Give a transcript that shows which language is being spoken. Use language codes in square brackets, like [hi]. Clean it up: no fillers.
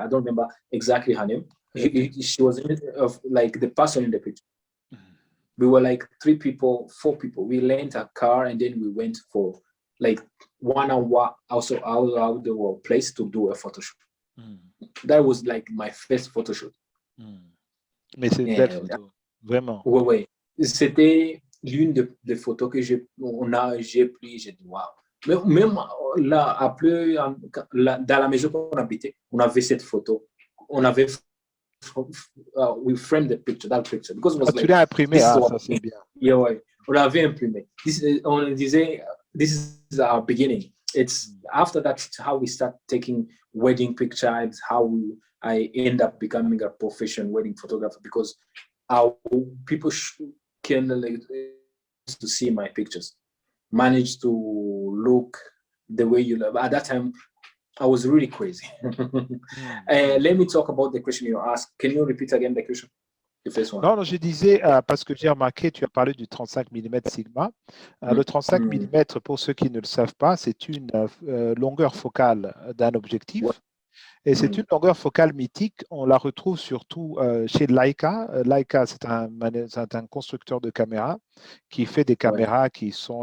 [en] I don't remember exactly her name. She was like the person in the picture. We were like 3 people, 4 people. We lent a car and then we went for like 1 hour also out the place to do a photo shoot. That was like my first photo shoot. [fr] Mais c'est une belle photo, vraiment. Oui, oui. C'était l'une des photos que j'ai pris. J'ai dit, waouh. Mais même là, après, dans la maison qu'on habitait, on avait cette photo. On avait [en] we framed the picture, that picture. Because it was [fr] tu l'as imprimé, ça c'est bien. [en] Yeah, [fr] ouais. On l'avait imprimé. On disait, [en] this is our beginning. It's after that how we start taking wedding pictures, I end up becoming a professional wedding photographer because people can to see my pictures, manage to look the way you love. At that time, I was really crazy. Let me talk about the question you asked. Can you repeat again the question? The first one. [fr] Non, je disais, parce que j'ai remarqué, tu as parlé du 35 mm Sigma. Le 35 mm, pour ceux qui ne le savent pas, c'est une longueur focale d'un objectif. Ouais. Et c'est une longueur focale mythique. On la retrouve surtout chez Leica. Leica, c'est un constructeur de caméras qui fait des caméras qui sont...